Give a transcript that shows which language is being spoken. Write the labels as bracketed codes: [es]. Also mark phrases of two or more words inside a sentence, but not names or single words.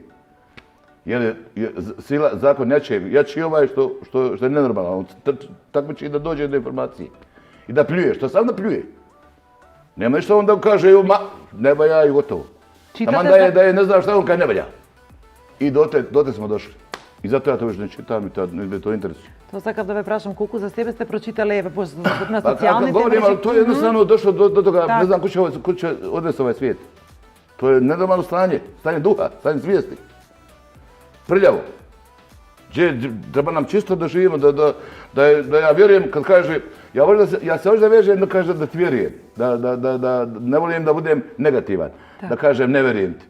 [bs] Jer je sila, zakon jači ovaj što je nenormalan. Tako će i da dođe do informacije. I da pljuje, što sam da pljuje. Nema ništa on da kaže, ne valja i gotovo. Taman da je ne znam šta on kaže ne valja. I dote smo došli. I zato ja to više ne čitam i me to interesuje. [mk] To sакав да ве прашам колку за себе сте прочитале на социјалните мрежи. [bs] Ali to je jednostavno došlo do toga, ne znam ko će odvesti ovaj svijet. To je nenormalno stanje duha, stanje svijesti. Prljavo. Treba nam čisto da živimo, da ja vjerujem kad kaže, ja se hoću da vežem da kažem da ti vjerujem, da ne volim da budem negativan, da kažem ne vjerujem ti.